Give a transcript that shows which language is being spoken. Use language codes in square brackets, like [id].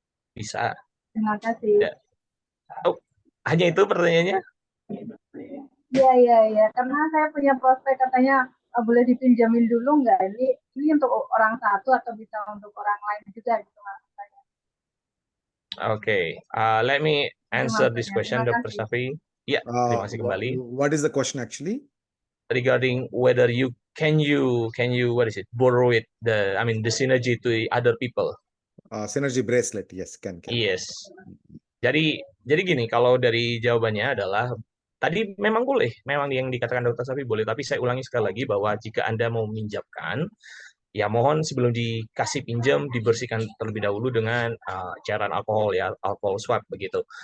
[id] Bisa. Terima kasih. Ya. Oh, hanya itu pertanyaannya? Iya. Karena saya punya prospek katanya boleh dipinjamin dulu nggak? Ini untuk orang satu atau bisa untuk orang lain juga gitu maksud saya. [en] Okay, let me answer this question, [id] Terima [en] Dr. [id] kasih. Safi. Ya, terima kasih kembali. [en] What is the question actually? Regarding whether can you what is it, borrow it, the synergy to other people. Synergy bracelet, yes, can. Yes. [id] Jadi gini, kalau dari jawabannya adalah tadi memang boleh, memang yang dikatakan Dr. Safi boleh, tapi saya ulangi sekali lagi bahwa jika Anda mau meminjamkan, ya mohon sebelum dikasih pinjam dibersihkan terlebih dahulu dengan cairan alkohol ya, alkohol swab begitu.